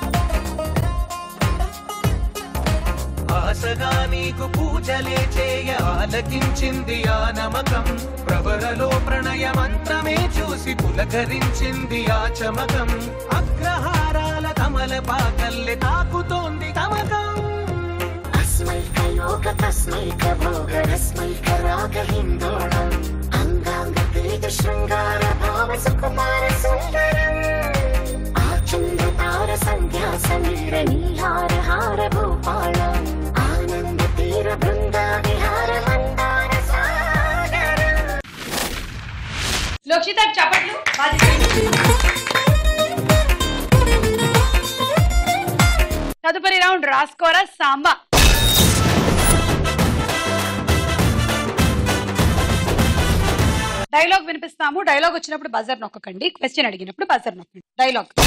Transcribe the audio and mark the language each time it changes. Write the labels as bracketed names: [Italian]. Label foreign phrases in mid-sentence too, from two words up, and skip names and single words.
[Telugu] ఆశగా నీకు పూజలే చేయ ఆలకించింది ఆ నమకం ప్రవరలో ప్రణయ మంత్రమే చూసి పులకరించింది ఆ చమకం అగ్రహారాల కమల పాకల్లె తాకుతోంది తమకం [Sanskrit] योग तस्मैक भोग रस्मैक राग हिन्दोळम् अंगांग तेज शृंगार भाव सुकुमार सुंदरम् आचंद्र तार संध्या समीर नीहार हार भूपालम् आनंद तीर बृंदा विहार मंदार सागरम् [Telugu] లోక్షిత చప్పట్లు తదుపరి రౌండ్ రాస్కోరా సాంబా డైలాగ్ వినిపిస్తాము డైలాగ్ వచ్చినప్పుడు బజర్ నొక్కకండి క్వశ్చన్ అడిగినప్పుడు బజర్ నొక్కండి డైలాగ్